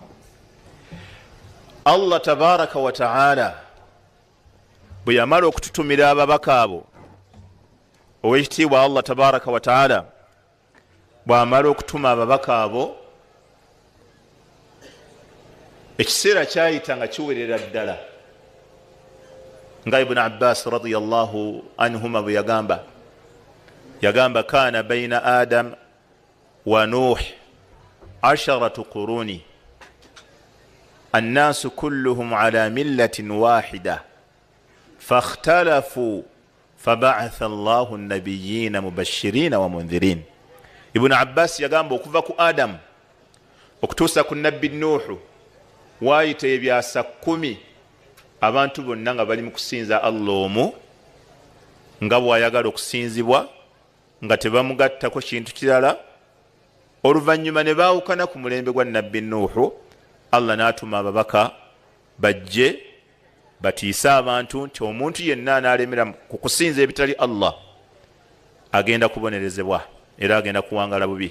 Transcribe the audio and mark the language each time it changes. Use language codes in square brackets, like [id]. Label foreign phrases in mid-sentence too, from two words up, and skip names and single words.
[ar] الله تبارك وتعالى [lg] bwe yamala okututumira ababaka abo, ow'ekitiibwa [ar] الله تبارك وتعالى [lg] bw'amala okutuma ababaka abo, ekiseera kyayita nga kiwerera ddala, nga Ibn Abbas [ar] رضي الله عنهما [lg] bwe yagamba [ar] كان بين آدم ونوح عشرة قرون الناس كلهم على ملة واحدة فاختلفوا فبعث الله النبيين مبشرين ومنذرين. [lg] Ibn Abbas yagamba okuva ku Adamu okutuusa ku nabbi Nuhu waayita ebyasa 10 abantu bonna nga bali mu kusinza Allah omu nga bw'ayagala okusinzibwa, nga tebamugattako kintu kirala. Oluvannyuma ne baawukana ku mulembe gwa nabbi Nuhu, Allah n'atuma ababaka bajje batiise abantu nti omuntu yenna anaalemera ku kusinza ebitali Allah agenda kubonerezebwa era agenda kuwangala bubi.